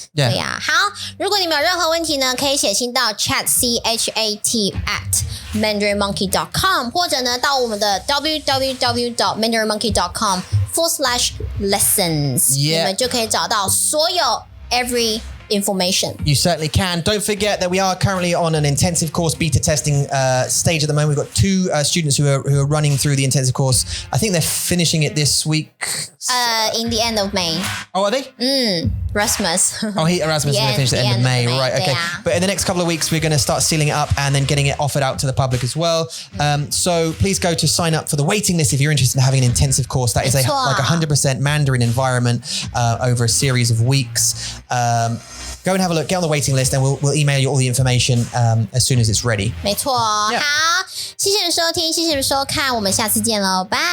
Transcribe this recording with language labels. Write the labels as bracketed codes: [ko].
[zh] 对呀，好，如果你们有任何问题呢，可以写信到 chat@mandarinmonkey.com， 或者呢到我们的 www.mandarinmonkey.com/lessons， 你们就可以找到所有 [en] every information. You certainly can. Don't forget that we are currently on an intensive course beta testing stage at the moment. We've got 2 students who are running through the intensive course. I think they're finishing it this week. In the end of May. Oh, are they? Erasmus. Erasmus is going to finish at the end of May. Right, okay. But in the next couple of weeks, we're going to start sealing it up and then getting it offered out to the public as well. So please go to sign up for the waiting list if you're interested in having an intensive course. That is like 100% Mandarin environment over a series of weeks. Go and have a look, get on the waiting list, and we'll email you all the information as soon as it's ready. [zh] 没错，好，谢谢你收听，谢谢你收看，我们下次见喽，拜。